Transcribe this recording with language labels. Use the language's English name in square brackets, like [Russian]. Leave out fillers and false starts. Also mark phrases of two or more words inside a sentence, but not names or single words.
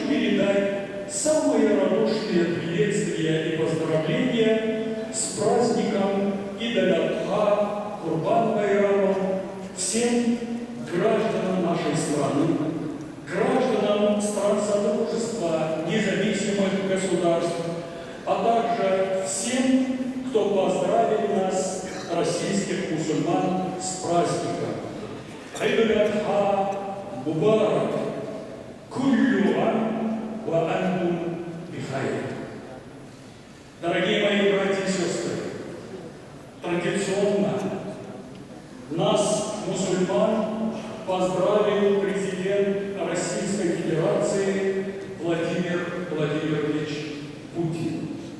[Russian] передать самые радушные приветствия и поздравления с праздником Ид-аль-Адха, Курбан-Байрамом всем гражданам нашей страны, гражданам стран Содружества независимых государств, а также всем, кто поздравил нас, российских мусульман, с праздником. [Arabic] عيد الأضحى مبارك، كل عام وأنتم بخير. [Russian] Дорогие мои братья и сестры, традиционно нас, мусульман, поздравил президент Российской Федерации Владимир Владимирович Путин.